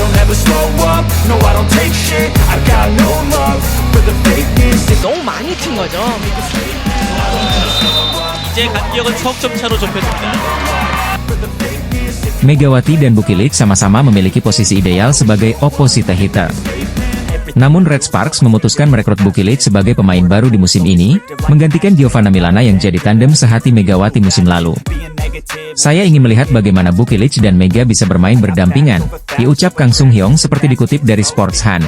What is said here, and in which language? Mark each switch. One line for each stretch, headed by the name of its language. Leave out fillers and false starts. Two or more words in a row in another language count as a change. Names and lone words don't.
English: never slow up, no I don't take shit, I got no love for the fakeness.
Korean: 너무 많이 튄 거죠. 이제 간격은 석점 차로 좁혀집니다.
Indonesian: Megawati dan Bukilic sama-sama memiliki posisi ideal sebagai
English: opposite hitter.
Indonesian: Namun Red Sparks memutuskan merekrut Bukilic sebagai pemain baru di musim ini, menggantikan Giovanna Milana yang jadi tandem sehati Megawati musim lalu. Saya ingin melihat bagaimana Bukilic dan Mega bisa bermain berdampingan, diucap Kang Sung Hyong seperti dikutip dari Sports Han.